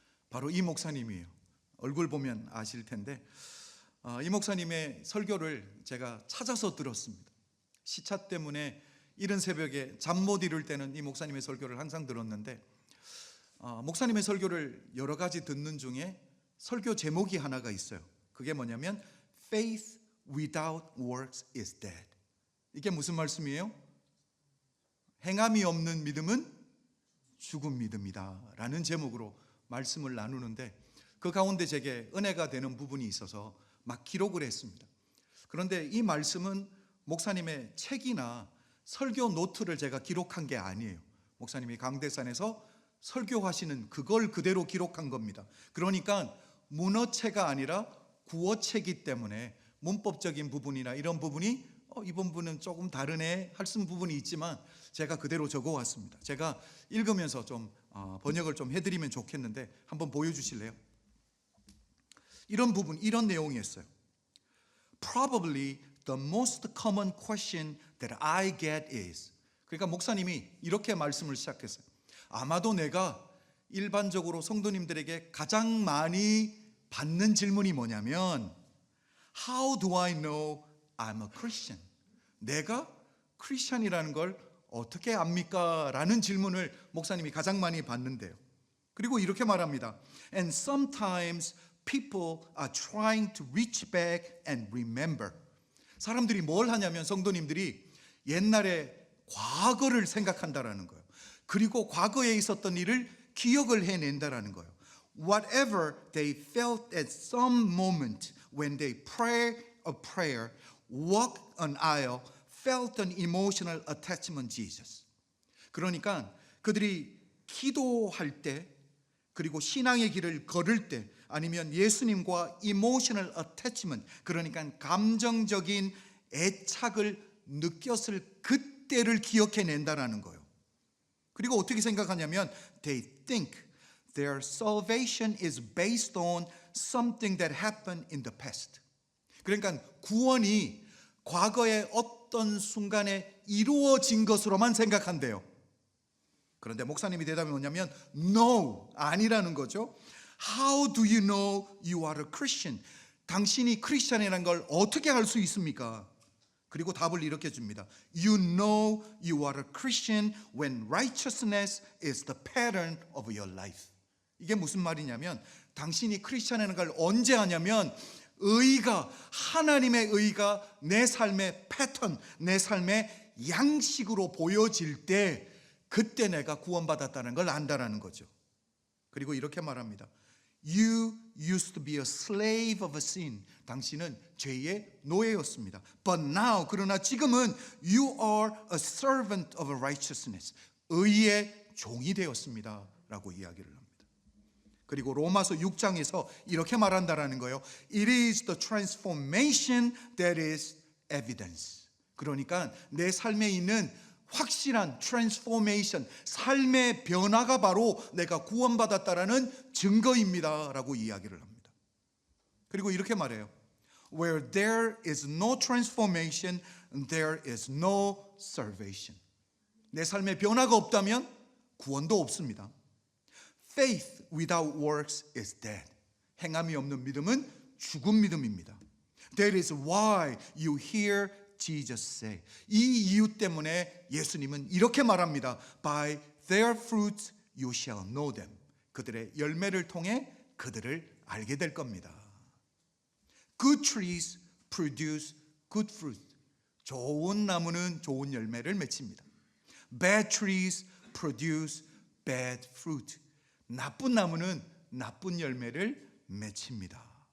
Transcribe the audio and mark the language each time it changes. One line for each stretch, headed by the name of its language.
Korean: 바로 이 목사님이에요. 얼굴 보면 아실 텐데, 이 목사님의 설교를 제가 찾아서 들었습니다. 시차 때문에 이른 새벽에 잠 못 이룰 때는 이 목사님의 설교를 항상 들었는데, 목사님의 설교를 여러 가지 듣는 중에 설교 제목이 하나가 있어요. 그게 뭐냐면
English: Faith without works is dead.
Korean: 이게 무슨 말씀이에요? 행함이 없는 믿음은 죽은 믿음이다 라는 제목으로 말씀을 나누는데, 그 가운데 제게 은혜가 되는 부분이 있어서 막 기록을 했습니다. 그런데 이 말씀은 목사님의 책이나 설교 노트를 제가 기록한 게 아니에요. 목사님이 강대산에서 설교하시는 그걸 그대로 기록한 겁니다. 그러니까 문어체가 아니라 구어체이기 때문에 문법적인 부분이나 이런 부분이 이번 분은 조금 다르네 할 수 있는 부분이 있지만 제가 그대로 적어왔습니다. 제가 읽으면서 좀 번역을 좀 해드리면 좋겠는데 한번 보여주실래요? 이런 부분, 이런 내용이었어요.
English: Probably the most common question that I get is,
Korean: 그러니까 목사님이 이렇게 말씀을 시작했어요. 아마도 내가 일반적으로 성도님들에게 가장 많이 받는 질문이 뭐냐면
English: How do I know I'm a Christian?
Korean: 내가 크리스찬이라는 걸 어떻게 압니까? 라는 질문을 목사님이 가장 많이 받는데요. 그리고 이렇게 말합니다.
English: And sometimes people are trying to reach back and remember.
Korean: 사람들이 뭘 하냐면 성도님들이 옛날에 과거를 생각한다라는 거예요. 그리고 과거에 있었던 일을 기억을 해낸다라는 거예요.
English: Whatever they felt at some moment when they prayed a prayer, walked an aisle, felt an emotional attachment to Jesus.
Korean: 그러니까 그들이 기도할 때, 그리고 신앙의 길을 걸을 때, 아니면 예수님과
English: emotional attachment,
Korean: 그러니까 감정적인 애착을 느꼈을 그때를 기억해낸다라는 거예요. 그리고 어떻게 생각하냐면
English: they think their salvation is based on something that happened in the past.
Korean: 그러니까 구원이 과거의 어떤 순간에 이루어진 것으로만 생각한대요. 그런데 목사님이 대답이 뭐냐면 No, 아니라는 거죠.
English: How do you know you are a Christian?
Korean: 당신이 크리스찬이라는 걸 어떻게 알 수 있습니까? 그리고 답을 이렇게 줍니다. You know you are a Christian when righteousness is the pattern of your life. 이게 무슨 말이냐면 당신이 크리스찬이라는 걸 언제 아냐면 의가, 하나님의 의가 내 삶의 패턴, 내 삶의 양식으로 보여질 때 그때 내가 구원받았다는 걸 안다라는 거죠. 그리고 이렇게 말합니다.
English: You used to be a slave of a sin.
Korean: 당신은 죄의 노예였습니다.
English: But now,
Korean: 그러나 지금은
English: you are a servant of righteousness.
Korean: 의의 종이 되었습니다. 라고 이야기를 합니다. 그리고 로마서 6장에서 이렇게 말한다라는 거예요.
English: It is the transformation that is evidence.
Korean: 그러니까 내 삶에 있는 확실한 트랜스포메이션, 삶의 변화가 바로 내가 구원받았다라는 증거입니다 라고 이야기를 합니다. 그리고 이렇게 말해요.
English: Where there is no transformation, there is no salvation.
Korean: 내 삶의 변화가 없다면 구원도 없습니다.
English: Faith without works is dead.
Korean: 행함이 없는 믿음은 죽은 믿음입니다.
English: That is why you hear Jesus say.
Korean: 이 이유 때문에 예수님은 이렇게 말합니다.
English: By their fruits you shall know them.
Korean: 그들의 열매를 통해 그들을 알게 될 겁니다.
English: Good trees produce good fruit.
Korean: 좋은 나무는 좋은 열매를 맺습니다.
English: Bad trees produce bad fruit.
Korean: 나쁜 나무는 나쁜 열매를 맺습니다.